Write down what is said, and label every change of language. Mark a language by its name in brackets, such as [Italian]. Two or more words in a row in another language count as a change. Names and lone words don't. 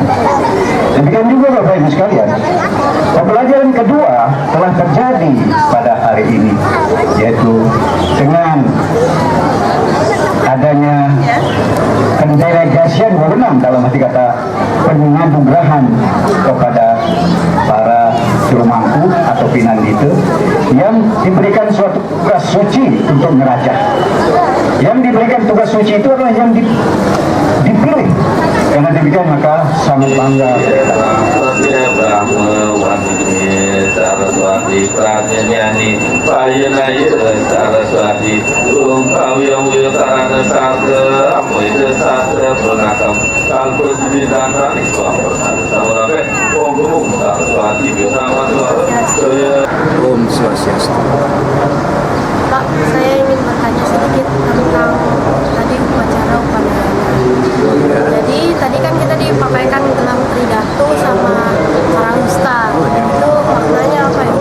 [Indonesian] Demikian juga Bapak Ibu sekalian, pembelajaran kedua telah terjadi pada hari ini, yaitu dengan adanya pendelegasian wewenang, dalam arti kata penganugerahan kepada para juru mangku atau pinandita yang diberikan suatu tugas suci untuk ngerajah. Yang diberikan tugas suci itu adalah yang dipilih. Karena demikian maka sangat bangga. [Sanskrit] Saraswati Prajanyani Payanaya Saraswati Kawyam Sarana Sastra Amwita Sastra Pranakam Kalpa Siddhanta Iswam Samarabe Om Guru Saraswati [Indonesian] bersama saya [Sanskrit] Om Swastiastu. [Indonesian] Pak, saya ingin bertanya sedikit tentang tadi upacara upadana. Jadi tadi kan kita dipaparkan gelang tridatu sama Karausta. Itu maknanya apa ya?